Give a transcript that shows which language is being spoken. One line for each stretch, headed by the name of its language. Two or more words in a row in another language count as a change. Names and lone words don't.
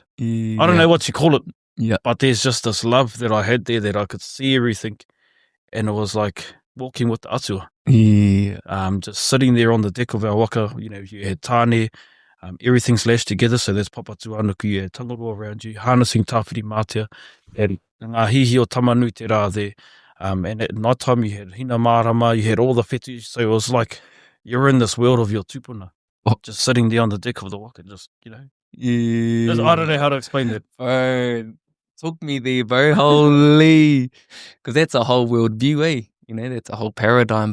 English: I don't know what you call it, but there's just this love that I had there that I could see everything, and it was like walking with the atua. Just sitting there on the deck of our waka, you know, you had tāne, everything's lashed together, so there's papa tuanuku, you had tangaroa around you, harnessing tāwhiri mātia, you had
Māori: ngā hihi o tamanu te rā
English: there, and at night time you had hina mārama, you had all the whetū, so it was like you're in this world of your tupuna, just sitting there on the deck of the waka, just, you know. I don't know how to explain that. Bro, took me there, bro. Holy. Because that's a whole world view, eh? You know, that's a whole paradigm.